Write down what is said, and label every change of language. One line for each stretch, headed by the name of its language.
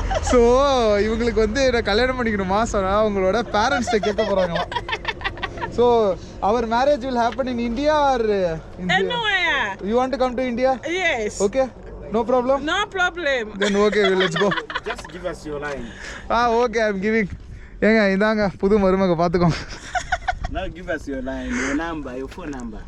Tamil: So இவங்களுக்கு வந்து நான் கல்யாணம் பண்ணிக்கணுமா சொன்னால் அவங்களோட பேரண்ட்ஸ்ட்டை கேட்க போகிறாங்களாம்.
English: So அவர் marriage will happen in India or Anywhere. you want to come to India? Yes. Okay, no problem. No problem. Then okay, let's go. Just give us your line. Okay, I'm giving.
Tamil: ஏங்க இந்தாங்க புது மருமக பார்த்துக்கோங்க.
English: Now give us your line, your number, your phone number.